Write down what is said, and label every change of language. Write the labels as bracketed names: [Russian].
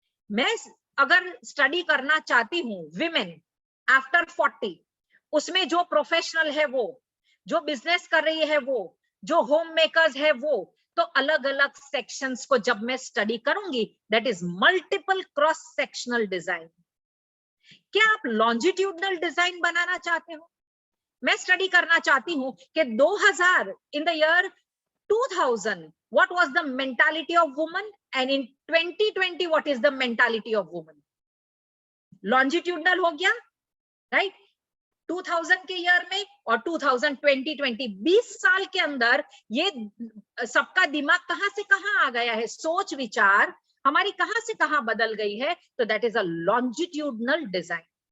[Hindi] मैं अगर स्टडी करना चाहती हूँ विमेन आफ्टर 40, उसमें जो प्रोफेशनल है वो, जो बिजनेस कर रही है वो, जो होम मेकर्स है वो, तो अलग अलग सेक्शंस को जब मैं स्टडी करूंगी, [English] That is multiple cross sectional design. [Hindi] क्या आप लॉन्जिट्यूडनल डिजाइन बनाना चाहते हो? मैं स्टडी करना चाहती हूं कि [English] 2000 in the year 2000 what was the mentality of woman, and in 2020 what is the mentality of woman? [Hindi] Longitudinal हो गया, राइट? 2000 के ईयर में और 2020 20 साल के अंदर ये सबका दिमाग कहां से कहां आ गया है, सोच विचार हमारी कहां से कहां बदल गई है, तो [English] That is a longitudinal design.